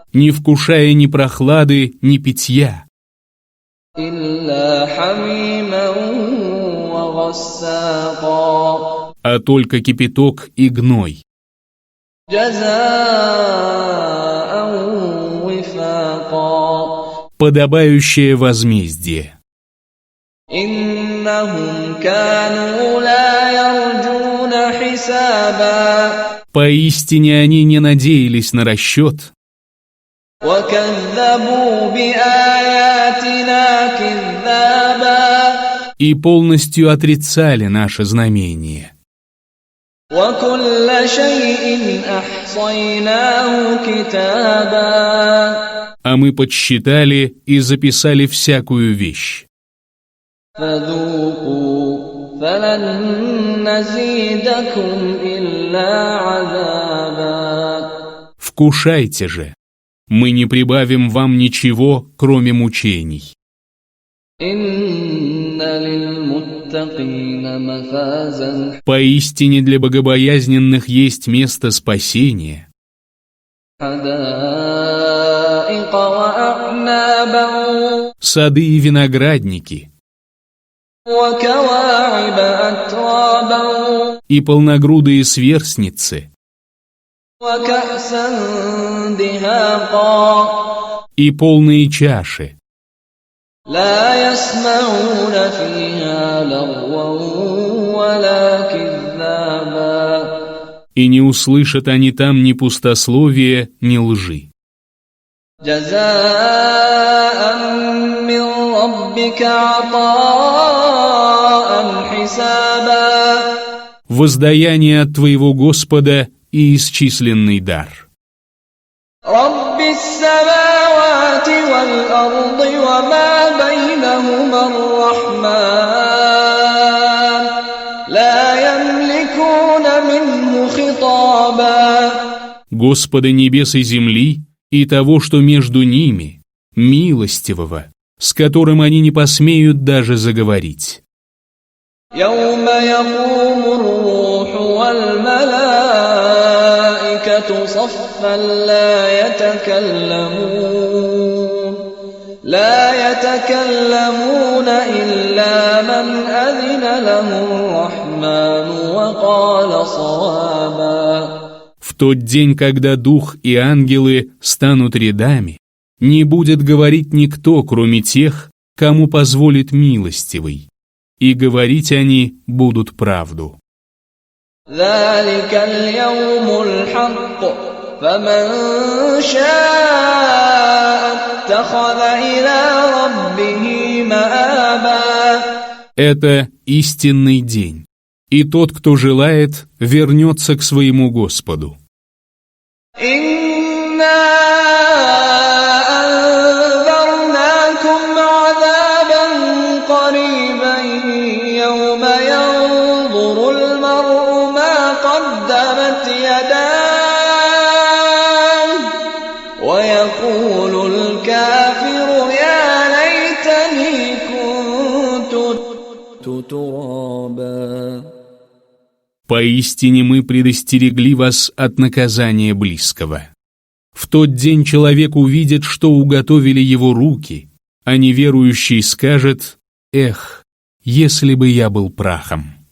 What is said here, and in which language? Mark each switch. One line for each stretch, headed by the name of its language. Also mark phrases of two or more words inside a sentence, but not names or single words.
Russian: не вкушая ни прохлады, ни питья,
Arabic: إِلَّا حَمِيمًا وَغَسَّاقًا
Russian: а только кипяток и гной,
Arabic: جَزَاءً وِفَاقًا
Russian: подобающее возмездие.
Arabic: إِنَّهُمْ كَانُوا لَا يَرْجُونَ حِسَابًا
Russian: Поистине они не надеялись на расчет
Arabic: وَكَذَّبُوا بِآيَاتِنَا كِذَّابًا
Russian: и полностью отрицали наше знамение.
Arabic: وَكُلَّ شَيْءٍ أَحْصَيْنَاهُ كِتَابًا
Russian: А мы подсчитали и записали всякую вещь.
Arabic: فَذُوقُوا فَلَن نَّزِيدَكُمْ إِلَّا عَذَابًا
Russian: Вкушайте же, мы не прибавим вам ничего, кроме мучений.
Arabic: إِنَّ لِلْمُتَّقِينَ للمتقين مفازا
Russian: Поистине для богобоязненных есть место спасения.
Arabic: حدائق وأعنابا
Russian: Сады и виноградники,
Arabic: وكواعب أترابا
Russian: и полногрудые сверстницы,
Arabic: وكأسا دهاقا
Russian: и полные чаши.
Arabic: لا يسمعون فيها لغوا ولا كذابا
Russian: И не услышат они там ни пустословия, ни лжи.
Arabic: جزاء من ربك عطاء حسابا
Russian: Воздаяние от твоего Господа и исчисленный дар.
Arabic: رب السماوات والأرض وما بينهما الرحمن لا يملكون منه خطابا
Russian: Господа небес и земли и того, что между ними, милостивого, с которым они не посмеют даже заговорить.
Arabic: يوم يقوم الروح والملائكة صفا لا يتكلمون إلا من أذن له الرحمن وقال صوابا
Russian: В тот день, когда дух и ангелы станут рядами, не будет говорить никто, кроме тех, кому позволит милостивый, и говорить они будут правду.
Arabic: ذلك اليوم الحق فمن شاء اتخذ إلى ربه مآبا
Russian: Это истинный день, и тот, кто желает, вернется к своему Господу.
Arabic: إنا أنذرناكم عذابا قريبا يوم ينظر المرء ما قدمت يداه ويقول الكافر يا ليتني كنت ترابا
Russian: Поистине мы предостерегли вас от наказания близкого. В тот день человек увидит, что уготовили его руки, а неверующий скажет: «Эх, если бы я был прахом».